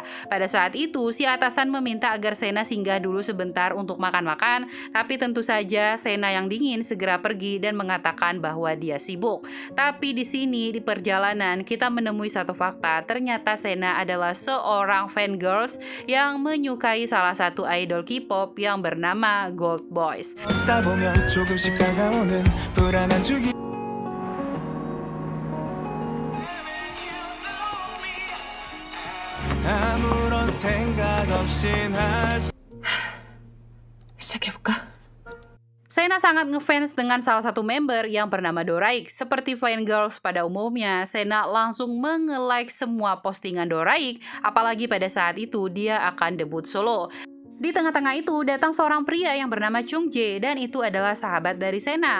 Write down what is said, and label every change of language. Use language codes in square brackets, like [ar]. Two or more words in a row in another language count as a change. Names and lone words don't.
[id] Pada saat itu, si atasan meminta agar Sena singgah dulu sebentar untuk makan-makan, tapi tentu saja Sena yang dingin segera pergi dan mengatakan bahwa dia sibuk. Tapi di sini di perjalanan kita menemui satu fakta, ternyata Sena adalah seorang [en] fan girls [id] yang menyukai salah satu idol K-pop yang bernama Gold Boys. [ko] 걷다 보면 조금씩 다가오는 불안한 주기 아무런 생각 없이 날 시작해볼까? [id] Sena sangat ngefans dengan salah satu member yang bernama Doraik. Seperti [en] fan girls [id] pada umumnya, Sena langsung menge-like semua postingan Doraik, apalagi pada saat itu dia akan debut solo. Di tengah-tengah itu datang seorang pria yang bernama Chung Jae dan itu adalah sahabat dari Sena.